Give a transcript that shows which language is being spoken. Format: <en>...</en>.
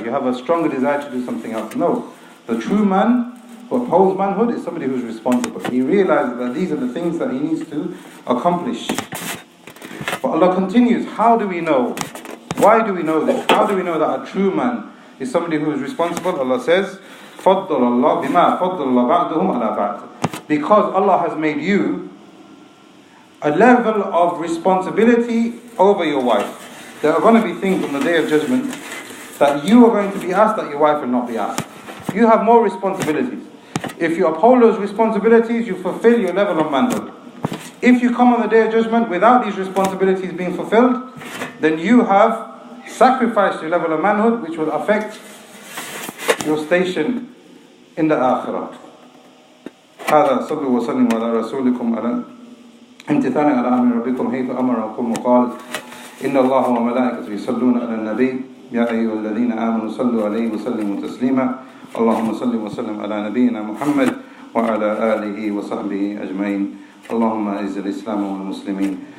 <en>You have a stronger desire to do something else. No. The true man who upholds manhood is somebody who's responsible. He realizes that these are the things that he needs to accomplish. But Allah continues, how do we know? Why do we know this? How do we know that a true man is somebody who is responsible? Allah says,</en> <ar>فَضَّلَ اللَّهُ بِمَا فَضَّلَ اللَّهُ بَعْدُهُمْ عَلَى بَعْدٍ.</ar> <en>Because Allah has made you a level of responsibility over your wife. There are going to be things on the Day of Judgment that you are going to be asked that your wife will not be asked. You have more responsibilities. If you uphold those responsibilities, you fulfill your level of manhood. If you come on the Day of Judgment without these responsibilities being fulfilled, then you have sacrificed your level of manhood, which will affect your station in the Akhirah.</en> <ar>هذا صلوا وسلموا على رسولكم على امتثالا على أمر ربكم حيث أمركم وقال إن الله وملائكته يصلون على النبي يا أيها الذين آمنوا صلوا عليه وسلموا تسليما اللهم صل وسلم على نبينا محمد وعلى آله وصحبه أجمعين اللهم أعز الإسلام والمسلمين</ar>